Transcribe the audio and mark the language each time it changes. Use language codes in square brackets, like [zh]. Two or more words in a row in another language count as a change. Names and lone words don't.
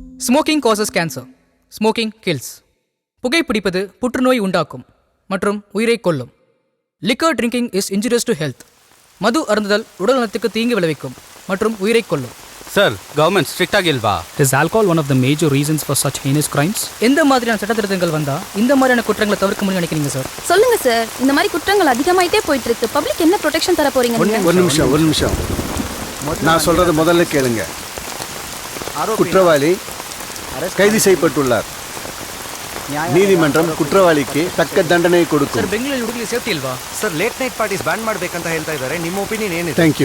[en] Smoking causes cancer. Smoking kills. [ta] புகைப்பிடிப்பது புற்றுநோய் உண்டாக்கும் மற்றும் உயிரை கொல்லும். [en] liquor drinking is injurious to health. [ta] மது அருந்துதல் உடல்நலத்துக்கு தீங்கு விளைவிக்கும் மற்றும் உயிரை கொல்லும். [en] sir, government [ta] ஸ்ட்ரிக்டாக இல்லவா? [en] Is alcohol one of the major reasons for such heinous crimes? [ta] எந்த மாதிரியான சட்டத்திருத்தங்கள் வந்தா இந்த மாதிரியான குற்றங்களை தவிர்க்க முடியும் நினைக்கிறீங்க சார்? சொல்லுங்க சார், இந்த மாதிரி குற்றங்கள் அதிகமாயிட்டே போயிட்டு இருக்கு. பப்ளிக் என்ன ப்ரொடெக்ஷன் தர போறீங்க? ஒரு நிமிஷம் நான் சொல்றது முதல்ல கேளுங்க. குற்றவாளி கைது செய்யப்பட்டுள்ளார். [kn] ನೀತಿಮಂಡಲ ಕುற்றವಾಳಿಗೆ ತಕ್ಕ ದಂಡನೆ ಕೊಡುತ್ತೆ. ಸರ್, ಬೆಂಗಳೂರು ಹುಡುಗರಿಗೆ ಸೇಫ್ಟಿ ಇಲ್ವಾ? ಸರ್, [en] late night parties [kn] ಬ್ಯಾನ್ ಮಾಡಬೇಕಂತ ಹೇಳ್ತಾ ಇದ್ದಾರೆ. ನಿಮ್ಮ ಒಪಿನಿಯನ್ ಏನಿದೆ? [en] thank you.